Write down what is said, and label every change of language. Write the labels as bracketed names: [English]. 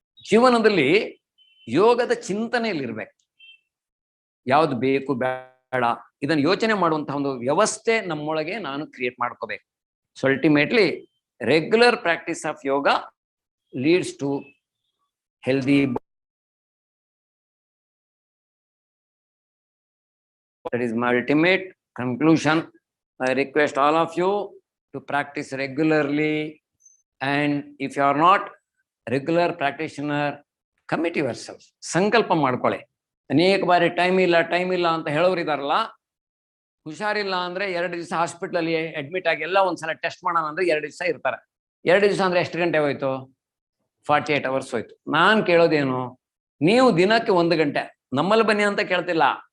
[Kannada] ಜೀವನದಲ್ಲಿ ಯೋಗದ ಚಿಂತನೆಯಲ್ಲಿರ್ಬೇಕು. ಯಾವ್ದು ಬೇಕು ಬೇಡ ಇದನ್ನು ಯೋಚನೆ ಮಾಡುವಂತಹ ಒಂದು ವ್ಯವಸ್ಥೆ ನಮ್ಮೊಳಗೆ ನಾನು ಕ್ರಿಯೇಟ್ ಮಾಡ್ಕೋಬೇಕು. [English] So ultimately regular practice of yoga leads to healthy. That is my ultimate conclusion. I request all of you to practice regularly, and if you are not regular practitioner, commit yourself. [Kannada] ಸಂಕಲ್ಪ ಮಾಡ್ಕೊಳ್ಳಿ. ಅನೇಕ ಬಾರಿ time ಇಲ್ಲ ಅಂತ ಹೇಳೋರು ಇದಾರಲ್ಲ, ಹುಷಾರಿಲ್ಲ ಅಂದ್ರೆ 2 ದಿವಸ ಹಾಸ್ಪಿಟಲ್ ಅಲ್ಲಿ ಅಡ್ಮಿಟ್ ಆಗಿ ಎಲ್ಲ ಒಂದ್ಸಲ ಟೆಸ್ಟ್ ಮಾಡೋಣ ಅಂದ್ರೆ 2 ದಿವಸ ಇರ್ತಾರೆ. 2 ದಿವಸ ಅಂದ್ರೆ ಎಷ್ಟು ಗಂಟೆ ಹೋಯ್ತು? 48 hours ಹೋಯ್ತು. ನಾನ್ ಕೇಳೋದೇನು, ನೀವು ದಿನಕ್ಕೆ 1 ಗಂಟೆ ನಮ್ಮಲ್ಲಿ ಬನ್ನಿ ಅಂತ ಕೇಳ್ತಿಲ್ಲ.